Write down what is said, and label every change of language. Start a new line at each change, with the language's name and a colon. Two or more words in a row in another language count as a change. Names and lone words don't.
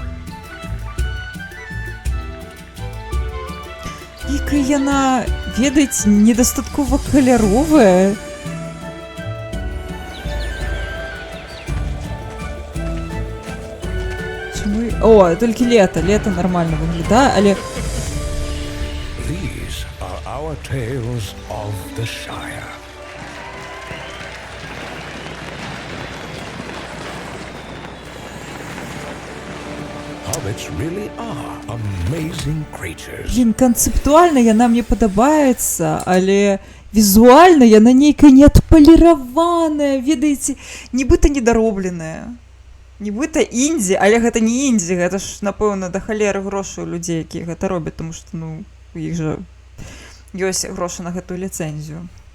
Belarusian: Якая яна, ведаеце, недастаткова каляровая. Чаму... О, толькі лета нормально выглядае, але...
English: These are our tales of the Shire. Hobbits really are amazing creatures.
Belarusian: Блін, канцэптуальна яна мне падабаецца, але візуальна яна нейкая неадпаліраваная, ведаеце, нібыта недаробленая. Нібыта індзі, але гэта не індзі, гэта ж, напэўна, да халеры грошы ў людзей, якія гэта робяць, тому што, ну, у іх жа ёсць грошы на гэтую ліцэнзію.